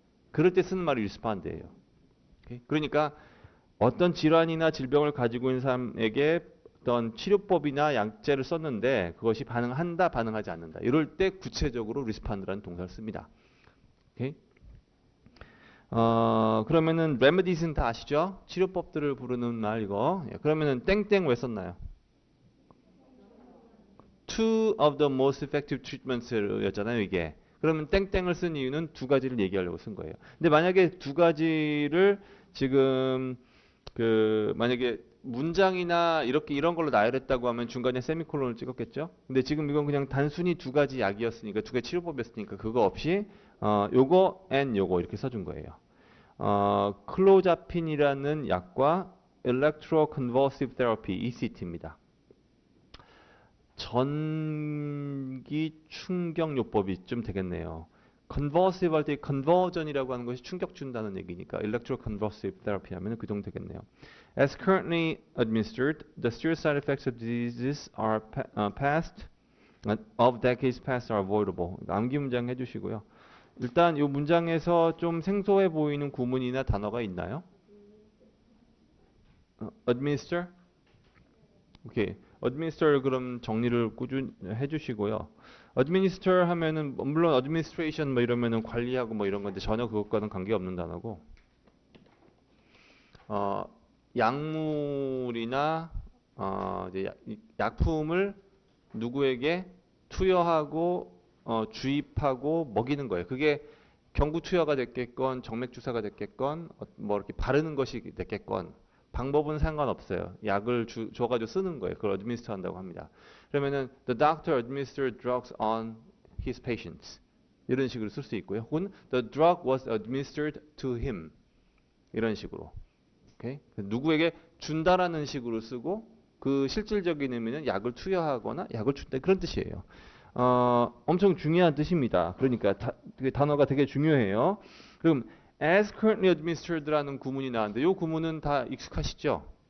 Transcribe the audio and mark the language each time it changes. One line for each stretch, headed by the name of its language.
Korean: 그럴 때 쓰는 말이 리스판드예요. 그러니까 어떤 질환이나 질병을 가지고 있는 사람에게 어떤 치료법이나 약제를 썼는데 그것이 반응한다, 반응하지 않는다. 이럴 때 구체적으로 리스판드라는 동사를 씁니다. 오케이? 그러면은 remedies는 다 아시죠? 치료법들을 부르는 말 이거. 그러면은 땡땡 왜 썼나요?
English: Two of the most effective treatments
Korean: 였잖아요, 이게. 그러면 땡땡을 쓴 이유는 두 가지를 얘기하려고 쓴 거예요. 근데 만약에 두 가지를 지금 만약에 문장이나 이런 걸로 나열했다고 하면 중간에 세미콜론을 찍었겠죠? 근데 지금 이건 그냥 단순히 두 가지 약이었으니까 두 가지 치료법이었으니까 그거 없이 요거 and 요거 이렇게 써준 거예요. 클로자핀이라는 약과 Electroconvulsive Therapy, ECT입니다. 전기 충격요법이 좀 되겠네요. convulsive 할 때 conversion이라고 하는 것이 충격 준다는 얘기니까 electroconvulsive therapy 하면 그 정도 되겠네요.
English: As currently administered, the serious side effects of diseases are of decades past are avoidable.
Korean: 암기 문장 해주시고요. 일단 이 문장에서 좀 생소해 보이는 구문이나 단어가 있나요? administer? 오케이. administer 그럼 정리를 꾸준히 해주시고요. administer 하면은 물론 administration 뭐 이러면은 관리하고 뭐 이런 건데 전혀 그것과는 관계 없는 단어고 약물이나 이제 약품을 누구에게 투여하고 주입하고 먹이는 거예요. 그게 경구 투여가 됐겠건 정맥 주사가 됐겠건 뭐 이렇게 바르는 것이 됐겠건 방법은 상관없어요. 약을 줘가지고 쓰는 거예요. 그걸 administer 한다고 합니다. 그러면은
English: the doctor administered drugs on his patients
Korean: 이런 식으로 쓸 수 있고요. 혹은
English: the drug was administered to him
Korean: 이런 식으로. 오케이? 누구에게 준다라는 식으로 쓰고 그 실질적인 의미는 약을 투여하거나 약을 준다 그런 뜻이에요. 엄청 중요한 뜻입니다. 그러니까 단어가 되게 중요해요. 그럼
English: as currently administered
Korean: 라는 구문이 나왔는데 이 구문은 다 익숙하시죠?